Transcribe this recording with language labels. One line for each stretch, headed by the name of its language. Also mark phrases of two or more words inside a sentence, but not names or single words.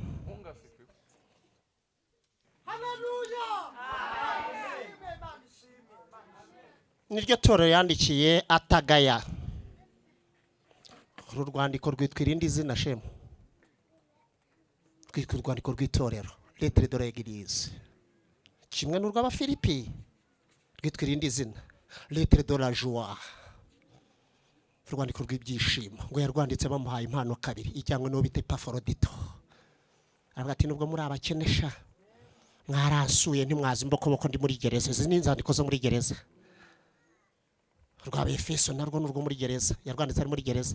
Kinyarwanda: Niryo torero yandikiye atagaya. Uru rwandiko rwitwa irindi zina shemu. Rwitwa urwandiko rw'itorero,
French: lettre de l'église.
Kinyarwanda: Kimwe n'urw'Abafilipi rwitwa irindi zina,
French: lettre de la joie.
Kinyarwanda: Urwandiko rw'ibyishimo ngo yarwanditse bamuhaye impano kabiri, ijyanywe n'uwo bita Epafrodito. Aravuga ati nubwo muri abakenesha mwarasuye ntimwazi imbokoboko ndi muri gereza. Izi ni inzandiko zo muri gereza. Rw'Abefeso narwo n'urwo muri gereza, yarwanditse ari muri gereza.